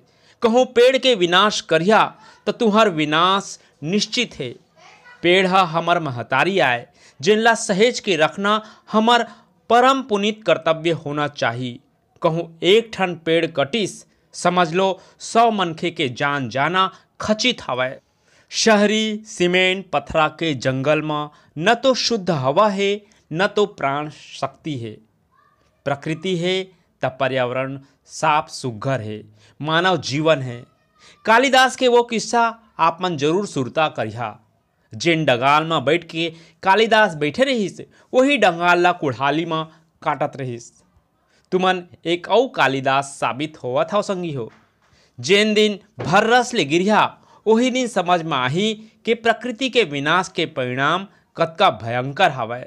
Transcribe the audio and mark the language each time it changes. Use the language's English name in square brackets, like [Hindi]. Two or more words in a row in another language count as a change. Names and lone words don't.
[Chhattisgarhi] कहूँ पेड़ के विनाश करिया तो तुहर विनाश निश्चित है। पेड़ हमर महतारी आए जिनला सहेज के रखना हमर परम पुनीत कर्तव्य होना चाहिए। कहूँ एक ठन पेड़ कटिस समझ लो 100 मनखे के जान जाना खचित हवय। शहरी सीमेंट पथरा के जंगल में न तो शुद्ध हवा है न तो प्राण शक्ति है। प्रकृति है तब पर्यावरण साफ सुघ्घर है, मानव जीवन है। कालिदास के वो किस्सा आप मन जरूर सुरता करिहा। जेन डंगाल में बैठ के कालिदास बैठे रहिस वही डंगाल ला कुढ़ाली में काटत रहिस। तुमन एक औ कालिदास साबित होवत हव संगी हो। जेन दिन भर रस ले गिरिहा वही दिन समझ में आही कि प्रकृति के विनाश के परिणाम कतका भयंकर हवय।